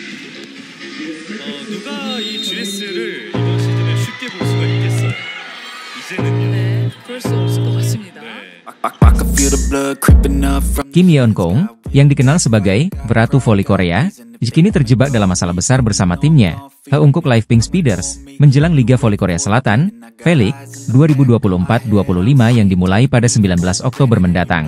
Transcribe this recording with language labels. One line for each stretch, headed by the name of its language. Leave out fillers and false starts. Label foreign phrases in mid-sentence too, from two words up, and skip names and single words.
Korean: 누가 이 GS를 이번 시즌에 쉽게 볼 수가 있겠어요. 이제는요. 네, 그럴 수 없을 것 같습니다.
Indonesian: Kim Yeon Kong, yang dikenal sebagai Ratu Voli Korea, kini terjebak dalam masalah besar bersama timnya, Haeunkook Live Pink Speeders, menjelang Liga Voli Korea Selatan, V-League 2024-25 yang dimulai pada 19 Oktober mendatang.